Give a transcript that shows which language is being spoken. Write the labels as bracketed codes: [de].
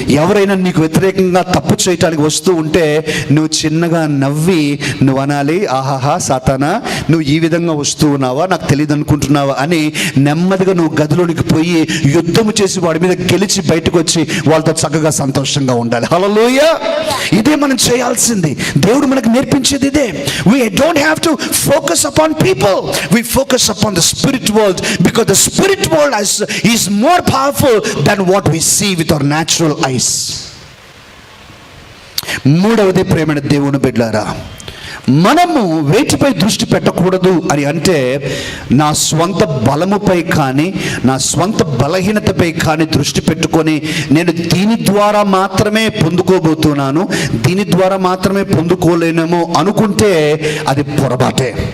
[te] ఎవరైనా నీకు వ్యతిరేకంగా తప్పు చేయటానికి వస్తూ ఉంటే నువ్వు చిన్నగా నవ్వి నువ్వు అనాలి, ఆహాహా సాతానా నువ్వు ఈ విధంగా వస్తూ ఉన్నావా, నాకు తెలియదు అనుకుంటున్నావా అని నెమ్మదిగా నువ్వు గదిలోనికి పోయి యుద్ధము చేసి వాడి మీద గెలిచి బయటకు వచ్చి వాళ్ళతో చక్కగా సంతోషంగా ఉండాలి. హల్లెలూయా. ఇదే మనం చేయాల్సింది. దేవుడు మనకు నేర్పించేది ఇదే. [en] We don't have to focus upon people, we focus upon the spirit world, because the spirit world is more powerful than what we see with our natural eyes. [te] మూడవది ప్రేమైన దేవుని బిడ్డలారా, మనము వేటిపై దృష్టి పెట్టకూడదు అని అంటే, నా స్వంత బలముపై కానీ నా స్వంత బలహీనతపై కానీ దృష్టి పెట్టుకొని నేను దీని ద్వారా మాత్రమే పొందుకోబోతున్నాను, దీని ద్వారా మాత్రమే పొందుకోలేనేమో అనుకుంటే అది పొరపాటే.